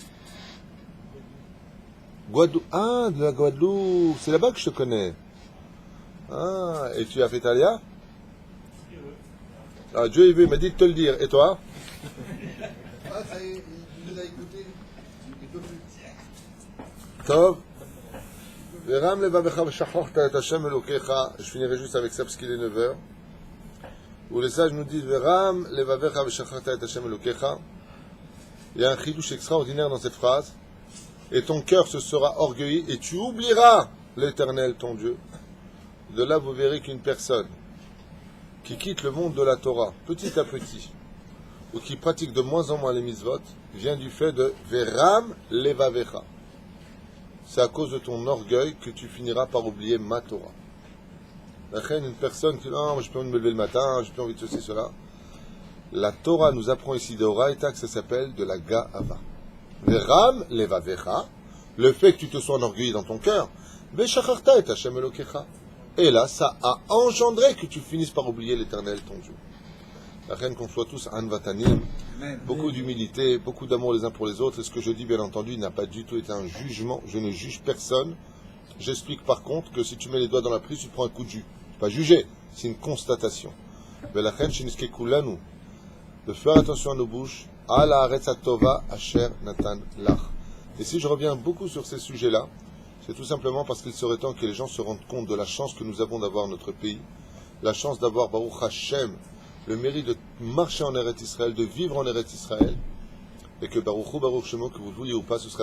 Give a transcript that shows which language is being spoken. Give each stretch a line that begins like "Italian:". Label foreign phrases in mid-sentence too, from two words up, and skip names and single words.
French: Guadeloupe. Ah, de la Guadeloupe. C'est là-bas que je te connais. Ah, et tu as fait Talia? Ah, Dieu est vu, il m'a dit de te le dire. Et toi? Ah, ça y est, il nous a écouté. Il peut plus. Tov.
Hebrew: ורם לבבך ושכחת את השם אלוקיך.
French: Je finirai juste avec ça parce qu'il est 9h. Où les sages nous disent
Hebrew: ורם לבבך ושכחת את השם אלוקיך.
French: Il y a un chidouche extraordinaire dans cette phrase. Et ton cœur se sera orgueilli et tu oublieras l'Éternel ton Dieu. De là, vous verrez qu'une personne qui quitte le monde de la Torah petit à petit, ou qui pratique de moins en moins les mitzvot, vient du fait de
Hebrew: ורם לבבך.
French: C'est à cause de ton orgueil que tu finiras par oublier ma Torah. Une personne qui dit non, j'ai pas envie de me lever le matin, j'ai pas envie de ceci, cela. La Torah nous apprend ici de Oraïta que ça s'appelle de la Ga'ava.
Hebrew: ורם לבבך,
French: le fait que tu te sois enorgueilli dans ton cœur,
Hebrew: ושכחת את השם אלוקיך.
French: Et là, ça a engendré que tu finisses par oublier l'Éternel ton Dieu. La reine qu'on soit tous anvatanim, beaucoup d'humilité, beaucoup d'amour les uns pour les autres. Et ce que je dis, bien entendu, n'a pas du tout été un jugement. Je ne juge personne. J'explique par contre que si tu mets les doigts dans la prise, tu prends un coup de jus. C'est pas juger, c'est une constatation. Mais la reine
Hebrew: שנזכה כולנו,
French: de faire attention à nos bouches.
Hebrew: על הארצה טובה אשר נתן לך.
French: Et si je reviens beaucoup sur ces sujets-là, c'est tout simplement parce qu'il serait temps que les gens se rendent compte de la chance que nous avons d'avoir notre pays, la chance d'avoir Baruch Hashem, le mérite de marcher en Eretz Israël, de vivre en Eretz Israël, et que
Hebrew: ברוך שמו,
French: que vous le vouliez ou pas, ce sera la